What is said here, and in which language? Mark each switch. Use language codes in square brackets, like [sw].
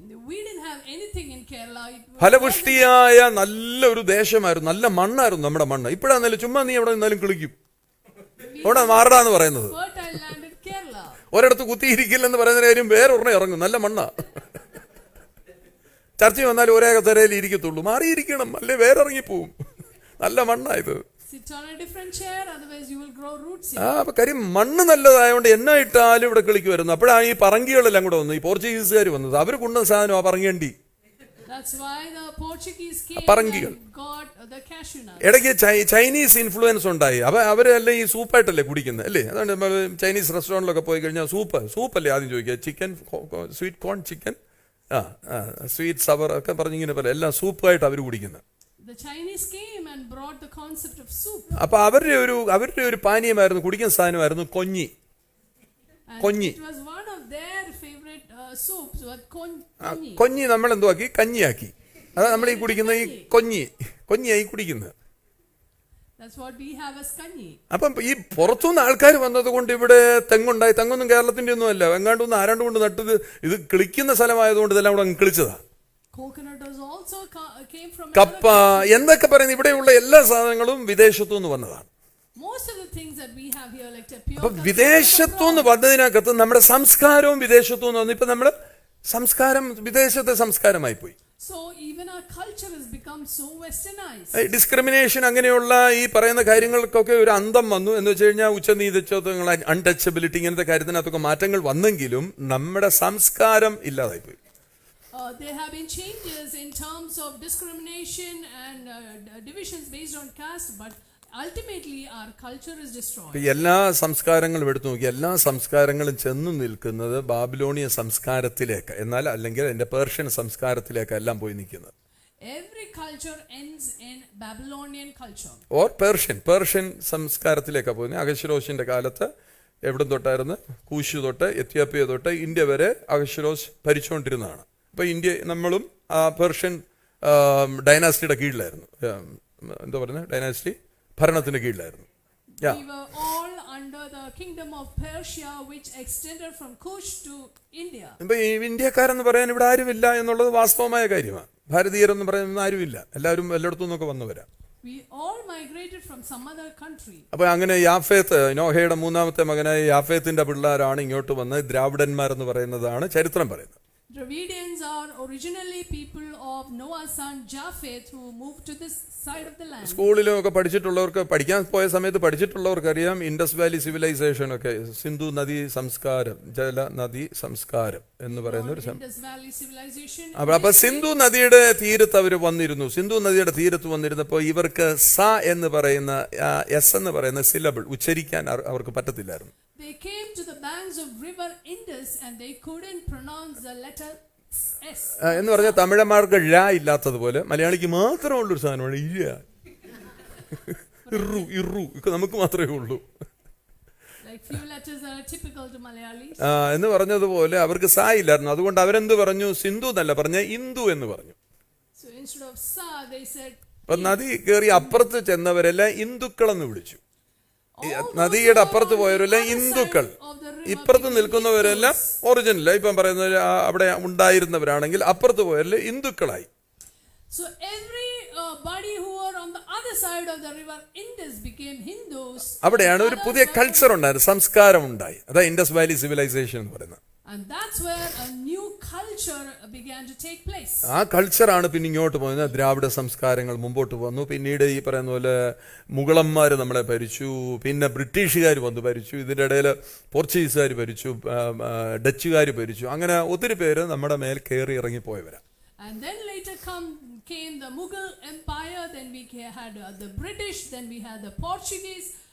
[en] We didn't have anything in Kerala. [ml] ഫലപുഷ്ടിയായ നല്ല ഒരു ദേശമായിരുന്നു, നല്ല മണ്ണായിരുന്നു നമ്മുടെ മണ്ണ്. ഇപ്പോഴാന്നല്ലോ ചുമ്മാ നീ എവിടെ നിന്നാലും കിളിക്കും. അവിടെ മാറടാന്ന് പറയുന്നത്. [en] Fertile land in Kerala. [ml] ഒരിടത്ത് കുത്തിയിരിക്കില്ലെന്ന് പറയുന്ന കാര്യം വേറൊരെണ്ണം ഇറങ്ങും, നല്ല മണ്ണാ. ചർച്ച വന്നാലും ഒരേ കസേരയിൽ ഇരിക്കത്തുള്ളൂ, മാറിയിരിക്കണം, അല്ലേ വേറെ ഇറങ്ങിപ്പോവും. നല്ല മണ്ണാ ഇത്. [en] Sit on a different chair, otherwise you will grow roots. [ml] അപ്പൊ കാര്യം മണ്ണ് നല്ലതായതുകൊണ്ട് എന്നെ ഇട്ടാലും ഇവിടെ കിളിക്കുമായിരുന്നു. അപ്പോഴാണ് ഈ പറങ്കികളെല്ലാം കൂടെ വന്നു, ഈ പോർച്ചുഗീസുകാർ വന്നത്. അവർ കൊണ്ടുവന്ന സാധനം ആ പറങ്കേണ്ടി. [en] That's why the Portuguese came [ml] പറങ്കികൾ. [en] and got the cashew nuts. [ml] ഇടയ്ക്ക് ചൈനീസ് ഇൻഫ്ലുവൻസ് ഉണ്ടായി. അപ്പൊ അവരല്ലേ ഈ സൂപ്പായിട്ടല്ലേ കുടിക്കുന്നത് അല്ലേ? അതുകൊണ്ട് നമ്മൾ ചൈനീസ് റെസ്റ്റോറൻറ്റിലൊക്കെ പോയി കഴിഞ്ഞാൽ സൂപ്പല്ലേ ആദ്യം ചോദിക്കുക. Chicken, sweet corn chicken, sweet സവർ ഒക്കെ പറഞ്ഞിങ്ങനെ പോലെ എല്ലാം സൂപ്പായിട്ട് അവർ കുടിക്കുന്നത്. [en] The Chinese came and brought the concept of soup. [ml] അപ്പൊ അവരുടെ ഒരു പാനീയമായിരുന്നു, കുടിക്കുന്ന സാധനമായിരുന്നു കൊഞ്ഞി. [en] And it was one of their favorite soups, konyi. [ml] കൊഞ്ഞി നമ്മൾ എന്തോ ആക്കി, കഞ്ഞിയാക്കി. അതാ നമ്മൾ ഈ കുടിക്കുന്ന ഈ കൊഞ്ഞിയായി കുടിക്കുന്നത്. [en] That's what we have as kanyi. [ml] അപ്പം ഈ പുറത്തുനിന്ന് ആൾക്കാർ വന്നത് കൊണ്ട് ഇവിടെ തെങ്ങുണ്ടായി. തെങ്ങൊന്നും കേരളത്തിന്റെ ഒന്നും അല്ല, എങ്ങാണ്ടൊന്നും ആരാണ്ട് കൊണ്ട് നട്ടത്. ഇത് കിളിക്കുന്ന സ്ഥലമായതുകൊണ്ട് ഇതെല്ലാം കൂടെ അങ്ങ് കിളിച്ചതാ. [en] Coconut also came from [ml] കപ്പ എന്തൊക്കെ പറയുന്നത്, ഇവിടെയുള്ള എല്ലാ സാധനങ്ങളും വിദേശത്തു നിന്ന് വന്നതാണ്. [en] most of the things that we have here, like tapioca. [ml] അപ്പൊ വിദേശത്തു നിന്ന് വന്നതിനകത്ത് നമ്മുടെ സംസ്കാരവും വിദേശത്തു നിന്ന് വന്നു. ഇപ്പൊ നമ്മുടെ സംസ്കാരം വിദേശത്തെ സംസ്കാരമായി പോയി. [en] So even our culture has become so westernized. [ml] Discrimination അങ്ങനെയുള്ള ഈ പറയുന്ന കാര്യങ്ങൾക്കൊക്കെ ഒരു അന്തം വന്നു. എന്ന് വെച്ച് കഴിഞ്ഞാൽ ഉച്ചനീതിത്വങ്ങൾ, അൺടച്ചബിലിറ്റി, ഇങ്ങനത്തെ കാര്യത്തിനകത്തൊക്കെ മാറ്റങ്ങൾ വന്നെങ്കിലും നമ്മുടെ സംസ്കാരം ഇല്ലാതായി പോയി. [en] There have been changes in terms of discrimination and divisions based on caste, but ultimately our culture is destroyed. [ml] എല്ലാ സംസ്കാരങ്ങളും എടുത്തു നോക്കി, എല്ലാ സംസ്കാരങ്ങളും ചെന്നു നിൽക്കുന്നത് ബാബിലോണിയ സംസ്കാരത്തിലേക്ക്, എന്നാൽ അല്ലെങ്കിൽ അതിന്റെ പേർഷ്യൻ സംസ്കാരത്തിലേക്ക് എല്ലാം പോയി നിൽക്കുന്നത്. [en] Every culture ends in Babylonian culture. [ml] Or Persian സംസ്കാരത്തിലേക്കാണ് പോകുന്നത്. അഹശ്വേരോശിന്റെ കാലത്ത് എവിടെ തൊട്ടായിരുന്നു? കൂശ് തൊട്ട് എത്യോപ്യ തൊട്ട് ഇന്ത്യ വരെ അഹശ്വേരോശ് ഭരിച്ചുകൊണ്ടിരുന്നതാണ്. ഇപ്പൊ ഇന്ത്യ നമ്മളും പേർഷ്യൻ ഡൈനാസ്റ്റിയുടെ കീഴിലായിരുന്നു. എന്താ പറയുന്നത്, ഡൈനാസ്റ്റി ഭരണത്തിന്റെ കീഴിലായിരുന്നു. [en] We were all under the kingdom of Persia, which extended from Kush to India. [ml] ഇപ്പൊ ഈ ഇന്ത്യക്കാരെന്ന് പറയാൻ ഇവിടെ ആരുമില്ല എന്നുള്ളത് വാസ്തവമായ കാര്യമാണ്. ഭാരതീയരെന്ന് പറയുന്ന ആരുമില്ല, എല്ലാവരും എല്ലായിടത്തു നിന്നൊക്കെ വന്നവരാ. [en] We all migrated from some other country. [ml] അപ്പൊ അങ്ങനെ യാഫേത്ത്, നോഹയുടെ മൂന്നാമത്തെ മകനായ യാഫേത്തിന്റെ പിള്ളേരാണ് ഇങ്ങോട്ട് വന്ന് ദ്രാവിഡന്മാരെന്ന് പറയുന്നതാണ് ചരിത്രം പറയുന്നത്. [en] Dravidians are originally people of Noah's son Japheth who moved to this side of the land. [ml] സ്കൂളിലും ഒക്കെ പഠിച്ചിട്ടുള്ളവർക്ക്, പഠിക്കാൻ പോയ സമയത്ത് പഠിച്ചിട്ടുള്ളവർക്കറിയാം ഇൻഡസ് വാലി സിവിലൈസേഷൻ ഒക്കെ, സിന്ധു നദീ സംസ്കാരം, ജല നദീ സംസ്കാരം എന്ന് പറയുന്ന ഒരു [en] Indus Valley civilization. [ml] അപ്പൊ സിന്ധു നദിയുടെ തീരത്ത് അവർ വന്നിരുന്നു. സിന്ധു നദിയുടെ തീരത്ത് വന്നിരുന്നപ്പോൾ ഇവർക്ക് സ എന്ന് പറയുന്ന എസ് എന്ന് പറയുന്ന സിലബിൾ ഉച്ചരിക്കാൻ അവർക്ക് പറ്റത്തില്ലായിരുന്നു. [en] They came to the banks of river Indus and they couldn't pronounce the letter S. [ml] എന്ന് പറഞ്ഞാൽ തമിഴന്മാർക്ക് ഴ ഇല്ലാത്തതുപോലെ മലയാളിക്ക് മാത്രമുള്ളൊരു സാധനമാണ് ഇഴ. ഇറു ഇറു നമുക്ക് മാത്രമേ ഉള്ളൂ. [en] Like few letters are typical to Malayalis. [ml] എന്ന് പറഞ്ഞതുപോലെ അവർക്ക് സ ഇല്ലായിരുന്നു. അതുകൊണ്ട് അവരെന്ത് പറഞ്ഞു? സിന്ധു എന്നല്ല പറഞ്ഞ ഇന്ദു എന്ന് പറഞ്ഞു. [en] So instead of Sa, they said. [ml] അപ്പൊ നദി കയറി അപ്പുറത്ത് ചെന്നവരെല്ലാം ഹിന്ദുക്കളെന്ന് വിളിച്ചു. നദിയുടെ അപ്പുറത്ത് പോയവരെല്ലാം ഹിന്ദുക്കൾ, ഇപ്പുറത്ത് നിൽക്കുന്നവരെല്ലാം ഒറിജിനൽ, ഇപ്പം പറയുന്നത് അവിടെ ഉണ്ടായിരുന്നവരാണെങ്കിൽ അപ്പുറത്ത് പോയവരെല്ലാം ഹിന്ദുക്കളായി. [en] So everybody who were on the other side of the river Indus became Hindus. [ml] അവിടെയാണ് ഒരു പുതിയ കൾച്ചർ ഉണ്ടായത്, സംസ്കാരം ഉണ്ടായി. അതാ ഇൻഡസ് വാലി സിവിലൈസേഷൻ എന്ന് പറയുന്നത്. [en] And that's where a new culture began to take place. [ml] ആ കൾച്ചറാണ് പിന്നെ ഇങ്ങോട്ട് പോകുന്നത്. ദ്രാവിഡ സംസ്കാരങ്ങൾ മുമ്പോട്ട് വന്നു. പിന്നീട് ഈ പറയുന്ന പോലെ മുഗളന്മാർ നമ്മളെ ഭരിച്ചു, പിന്നെ ബ്രിട്ടീഷുകാർ വന്ന് ഭരിച്ചു, ഇതിൻ്റെ ഇടയിൽ പോർച്ചുഗീസുകാർ ഭരിച്ചു, ഡച്ചുകാർ ഭരിച്ചു. അങ്ങനെ ഒത്തിരി പേര് നമ്മുടെ മേൽ കയറി ഇറങ്ങിപ്പോയവരാ. [en] And then later came the Mughal Empire, then we had the British, then we had the Portuguese.